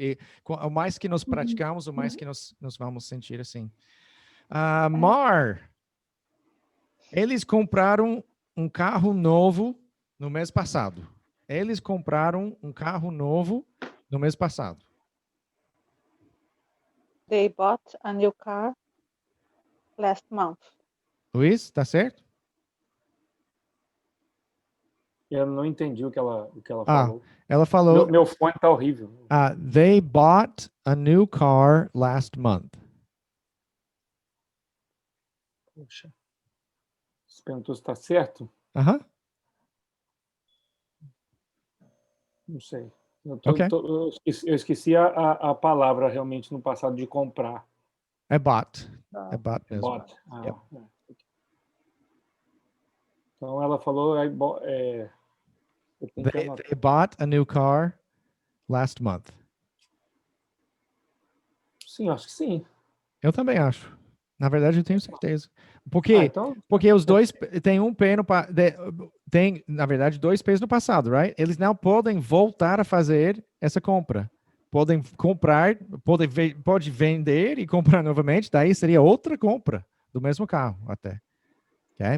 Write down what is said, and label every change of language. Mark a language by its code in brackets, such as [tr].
[pt] E o mais que nós praticamos, o mais que nós vamos sentir assim. Mar, eles compraram um carro novo no mês passado. Eles compraram um carro novo no mês passado. [en] They bought a new car last month. [pt] Luiz, tá certo? Eu não entendi o que ela falou. Ela falou... Meu fone tá horrível. [en] They bought a new car last month. [pt] Poxa. Você perguntou se tá certo? Não sei. Eu esqueci a palavra realmente no passado de comprar. É bought. É bought mesmo. [en] Bought. [pt] Então ela falou... [en] They bought a new car last month. [pt] Sim, acho que sim. Eu também acho. Na verdade, eu tenho certeza. Porque os dois tem um P tem, na verdade, 2 P's no passado, [en] right? [pt] Eles não podem voltar a fazer essa compra. Podem comprar, pode vender e comprar novamente, daí seria outra compra do mesmo carro até. Okay?